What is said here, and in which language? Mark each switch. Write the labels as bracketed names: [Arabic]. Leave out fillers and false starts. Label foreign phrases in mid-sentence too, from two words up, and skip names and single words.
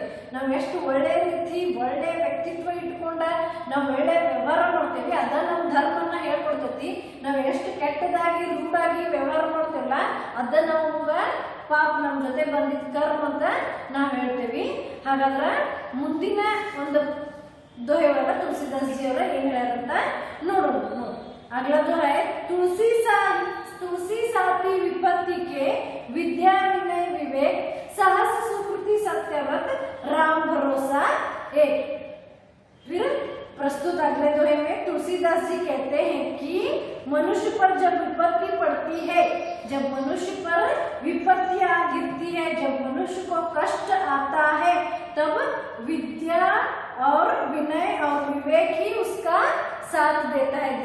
[Kannada] ನಾವ್ ಎಷ್ಟು ಒಳ್ಳೆ ರೀತಿ, ಒಳ್ಳೆ ವ್ಯಕ್ತಿತ್ವ ಇಟ್ಕೊಂಡ ನಾವ್ ಒಳ್ಳೆ ವ್ಯವಹಾರ ಮಾಡ್ತೇವಿ ಅದ ನಮ್ಮ ಧರ್ಮನ ಹೇಳ್ಕೊಡ್ತೈತಿ. ನಾವ್ ಎಷ್ಟು ಕೆಟ್ಟದಾಗಿ ರೂಢಾಗಿ ವ್ಯವಹಾರ ಮಾಡ್ತೇವಲ್ಲ ಅದ ನಮಗ ಪಾಪ ನಮ್ ಜೊತೆ ಬಂದಿದ್ ಕರ್ಮ ಅಂತ ನಾವ್ ಹೇಳ್ತೇವಿ. ಹಾಗಾದ್ರ ಮುಂದಿನ ಒಂದು [Hindi] दोहे वाला तुलसीदास जी और [Kannada] ಏನ್ ಹೇಳ್ಯಾರಂತ ನೋಡೋಣ. [Hindi] अगला दोहा है तुलसी साथी विपत्ति के विद्या विनय विवेक साहस सुकृति सत्यव्रत राम भरोसा एक। फिर प्रस्तुत अगले दोहे में तुलसीदास जी कहते हैं कि मनुष्य पर जब विपत्ति पड़ती है, जब मनुष्य पर विपत्तियां गिरती है, जब मनुष्य को कष्ट आता है, तब विद्या और विनय और विवेक ही उसका साथ देता है।